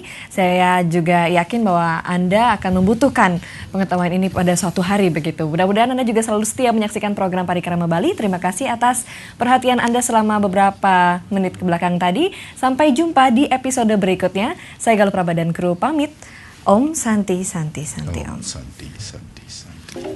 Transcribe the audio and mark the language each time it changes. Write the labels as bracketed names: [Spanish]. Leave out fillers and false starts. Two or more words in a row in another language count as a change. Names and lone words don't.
[Indonesian] Saya juga yakin bahwa Anda akan membutuhkan pengetahuan ini pada suatu hari begitu. Mudah-mudahan Anda juga selalu setia menyaksikan program Parikrama Bali. Terima kasih atas perhatian Anda selama beberapa menit ke belakang tadi. Sampai jumpa di episode berikutnya. Saya Galuh Praba dan kru pamit. [Sanskrit] Om Santi Santi Santi Om. Santi Santi Santi.